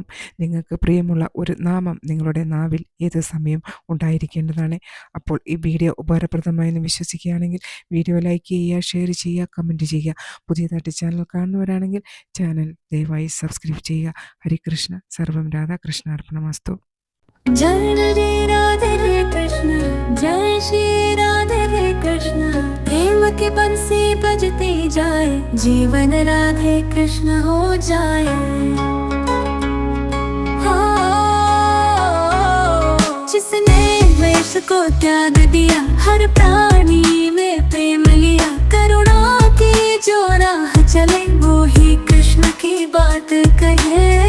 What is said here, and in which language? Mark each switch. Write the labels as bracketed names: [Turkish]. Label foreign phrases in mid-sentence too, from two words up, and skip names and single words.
[Malayalam] നിങ്ങൾക്ക് പ്രിയമുള്ള ഒരു നാമം നിങ്ങളുടെ നാവിൽ ഏത് സമയം ഉണ്ടായിരിക്കേണ്ടതാണ്. അപ്പോൾ ഈ വീഡിയോ ഉപകാരപ്രദമായെന്ന് വിശ്വസിക്കുകയാണെങ്കിൽ വീഡിയോ ലൈക്ക് ചെയ്യുക, ഷെയർ ചെയ്യുക, കമൻറ്റ് ചെയ്യുക. പുതിയതായിട്ട് ചാനൽ കാണുന്നവരാണെങ്കിൽ ചാനൽ ദയവായി സബ്സ്ക്രൈബ് ചെയ്യുക. [Sanskrit] ഹരികൃഷ്ണ സർവം രാധാകൃഷ്ണാർപ്പണമസ്തു. [Hindi] जय श्री राधे कृष्ण प्रेम की बंसी बजती जाए जीवन राधे कृष्ण हो जाए। जिसने द्वेष को त्याग दिया हर प्राणी में प्रेम लिया करुणा की जो राह चले वो ही कृष्ण की बात कहे।